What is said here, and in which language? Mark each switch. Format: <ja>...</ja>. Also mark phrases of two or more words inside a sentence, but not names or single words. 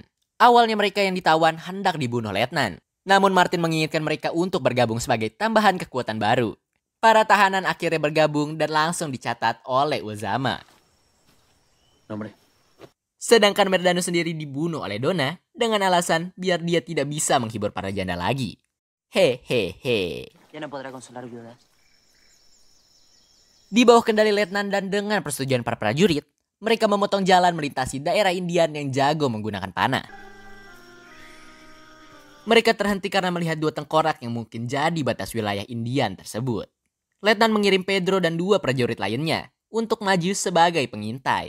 <id>Awalnya mereka yang ditawan hendak dibunuh Letnan. Namun Martin menginginkan mereka untuk bergabung sebagai tambahan kekuatan baru. Para tahanan akhirnya bergabung dan langsung dicatat oleh Uzama. Nombre. Sedangkan Merdano sendiri dibunuh oleh Donna dengan alasan biar dia tidak bisa menghibur para janda lagi. Hehehe.</id> <es>Ya no podrá consolar viudas.</es> <id>Di bawah kendali Letnan dan dengan persetujuan para prajurit, mereka memotong jalan melintasi daerah Indian yang jago menggunakan panah. Mereka terhenti karena melihat 2 tengkorak yang mungkin jadi batas wilayah Indian tersebut. Letnan mengirim Pedro dan 2 prajurit lainnya untuk maju sebagai pengintai.</id>